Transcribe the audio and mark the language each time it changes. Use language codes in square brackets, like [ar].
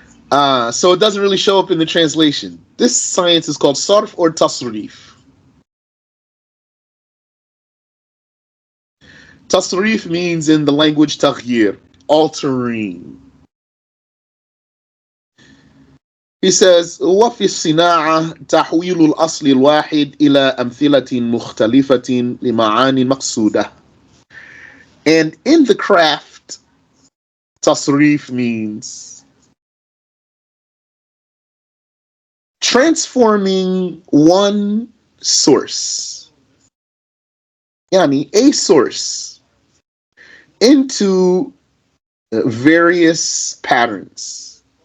[en] So it doesn't really show up in the translation. This science is called sarf or tasrif. Tasrif means in the language taghyir, altering. He says, [ar] وفي الصناعة تحويل الأصل الواحد إلى أمثلة مختلفة لمعاني مقصودة. [en] And in the craft, tasrif means transforming one source, yani a source, into various patterns.